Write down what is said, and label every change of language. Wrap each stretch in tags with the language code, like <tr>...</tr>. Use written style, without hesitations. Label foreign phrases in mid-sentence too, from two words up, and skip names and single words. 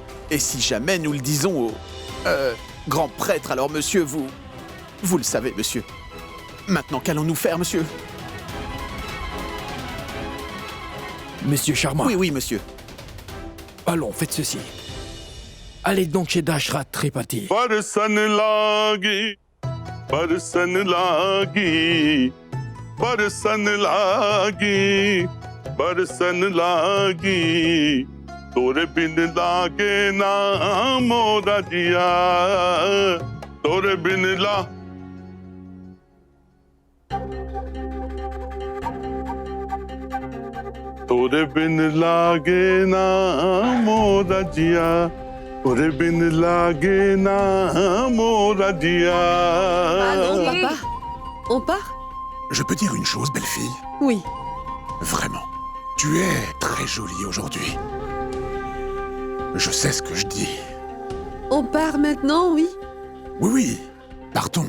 <fr>Et si jamais nous le disons au grand prêtre, alors monsieur, vous le savez, monsieur. Maintenant, qu'allons-nous faire, monsieur? Monsieur Sharma. Oui, oui, monsieur. Allons, faites ceci. Allez donc chez Dashrath Tripathi.</fr> <hi>बरसन लागी बरसन लागी बरसन लागी बरसन लागी तोरे बिन लागे ना मोरा जिया तोरे बिन ला तोरे बिन लागे ना मोरा जिया तोरे बिन लागे ना मोरा जिया</hi> <fr>Allons, papa. On part? Je peux dire une chose, belle fille? Oui. Vraiment, tu es très jolie aujourd'hui. Je sais ce que je dis. On part maintenant, oui? Oui, oui, partons.</fr>